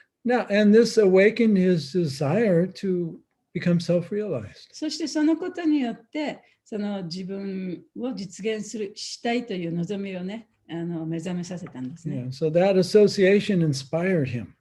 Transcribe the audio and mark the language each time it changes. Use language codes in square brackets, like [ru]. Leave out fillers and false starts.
[en] Now, and this awakened his desire to become self-realized. [ja] そしてそのことによってその自分を実現したいという望みをね、目覚めさせたんですね。 [en] Yeah, so that association inspired him.